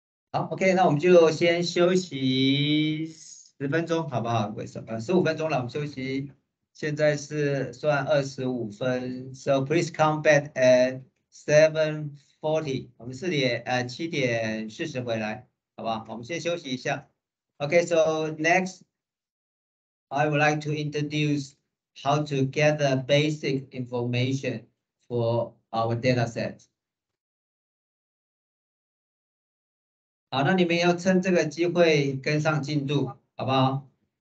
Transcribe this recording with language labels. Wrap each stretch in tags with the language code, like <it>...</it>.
<zh>好 ，OK， 那我们就先休息10分钟，好不好？为什么？15分钟了，我们休息。现在是算25分 ，</zh> <en>so please come back at 7:40。</en> <zh>我们7点40回来，好不好？我们先休息一下。</zh> <en>Okay, so next, I would like to introduce how to gather basic information for our data set.</en> <zh>好，那你们要趁这个机会跟上进度，好不好？</zh>